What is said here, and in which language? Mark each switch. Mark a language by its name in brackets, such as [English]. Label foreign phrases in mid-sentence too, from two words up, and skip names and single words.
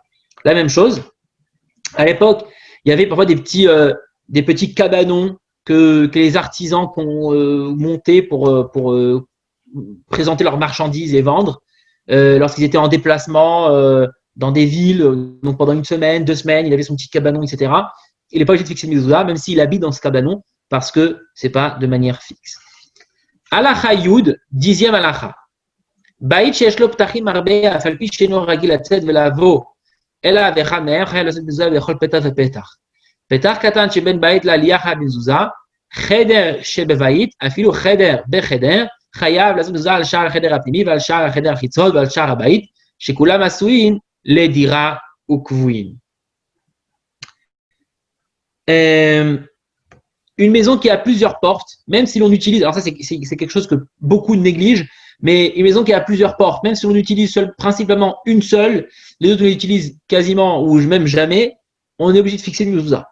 [French] La même chose, à l'époque, il y avait parfois des petits cabanons que les artisans ont montés pour présenter leurs marchandises et vendre lorsqu'ils étaient en déplacement dans des villes, donc pendant une semaine, 2 semaines, il avait son petit cabanon, etc. Il n'est pas obligé de fixer une mezouza, même s'il habite dans ce cabanon, parce que ce n'est pas de manière fixe. [Hebrew] הלכה יוד, 10e alacha. בית שיש לו פתחים הרבה אף על פי שאינו רגיל לצאת ולבוא אלא וחמר חייב לעשות מזוזה בכל פתח ופתח. פתח קטן שבין בית לעלייה חייב מזוזה, חדר שבבית, אפילו חדר בחדר, חייב לעשות מזוזה על שער החדר הפנימי ועל שער החדר החיצון ועל שער הבית, שכולם עשויים לדירה וקבועים. [French] Une maison qui a plusieurs portes, même si l'on utilise, alors ça c'est quelque chose que beaucoup négligent, mais une maison qui a plusieurs portes, même si on utilise principalement une seule, les autres on l'utilisent quasiment ou même jamais, on est obligé de fixer une mezouza.